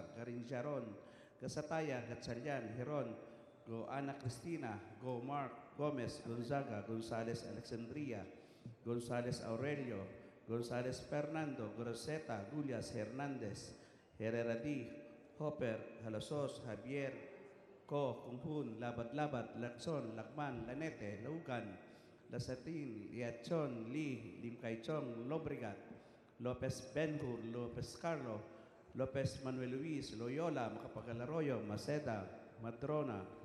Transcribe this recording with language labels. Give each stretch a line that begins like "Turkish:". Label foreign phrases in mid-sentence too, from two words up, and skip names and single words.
English: Garin Jaron, Gasataya, Gatchalian, Heron, Go Ana Cristina, Go Mark, Gomez, Gonzaga, Gonzales Alexandria, Gonzales Aurelio, Gonzales Fernando, Groseta, Gulias, Hernandez, Herrera D, Hopper, Halosos, Javier, Co, Kunghun, Labad, Lacson, Lakman, Lanete, Laugan, Lasatin, Liachon, Lee, Limcaychong, Lobrigat, Lopez Benhur, Lopez Carlo, Lopez Manuel Luis, Loyola, Macapagal Arroyo, Maceda, Madrona,